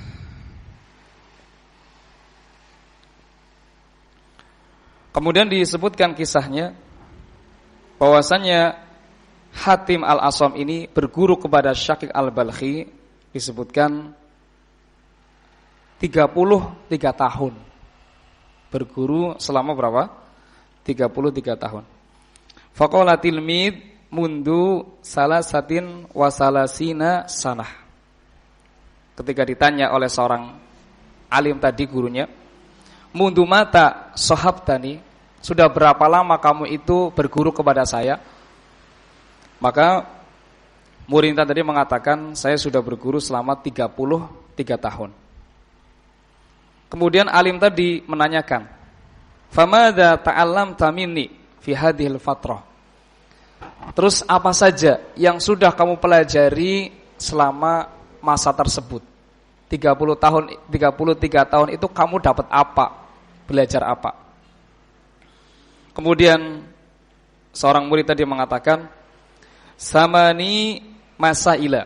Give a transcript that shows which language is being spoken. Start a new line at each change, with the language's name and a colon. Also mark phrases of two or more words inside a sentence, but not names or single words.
Indonesian: Kemudian disebutkan kisahnya bahwasannya Hatim al-Asam ini berguru kepada Syaqiq al-Balkhi, disebutkan 33 tahun. Berguru selama berapa? 33 tahun.
Arabic: فقال التلميذ منذ ثلاث وثلاثين سنة.
Indonesian: Ketika ditanya oleh seorang alim tadi gurunya,
Arabic: منذ متى صحبتني,
Indonesian: sudah berapa lama kamu itu berguru kepada saya? Maka murid tadi mengatakan, saya sudah berguru selama 33 tahun. Kemudian alim tadi menanyakan,
Arabic: فماذا تعلمت مني في هذه الفترة?
Indonesian: Terus apa saja yang sudah kamu pelajari selama masa tersebut? 33 tahun itu kamu dapat apa? Belajar apa? Kemudian seorang murid tadi mengatakan,
Arabic: ثماني مسائل.